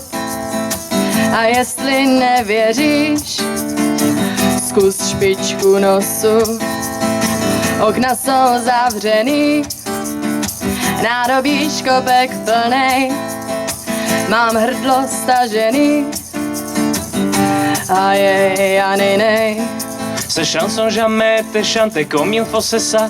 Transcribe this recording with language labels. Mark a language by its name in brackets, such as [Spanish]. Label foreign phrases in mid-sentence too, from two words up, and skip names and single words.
[Czech] A jestli nevěříš, zkus špičku nosu. Okna jsou zavřený, nádobí škopek plnej, mám hrdlo stažený a jej a nej. [French] Ces chansons jamais été chantées comme il faut, c'est ça.